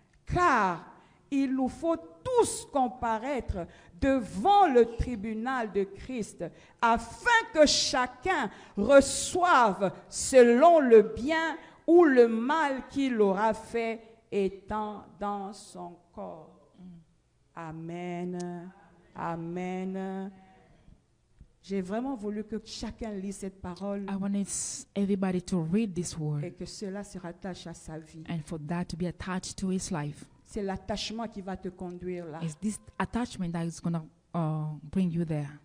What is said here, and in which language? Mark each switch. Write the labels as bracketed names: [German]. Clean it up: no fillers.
[French] Car il nous faut tous comparaître devant le tribunal de Christ, afin que chacun reçoive selon le bien ou le mal qu'il aura fait étant dans son corps. Amen. Amen. J'ai vraiment voulu que chacun lise cette parole [English] I want everybody to read this [French] et [English] word [French] que cela se rattache à sa vie. [English] and for that to be attached to his life. [French] C'est l'attachement qui va te conduire là. [English] It's this attachment that is going to bring you there.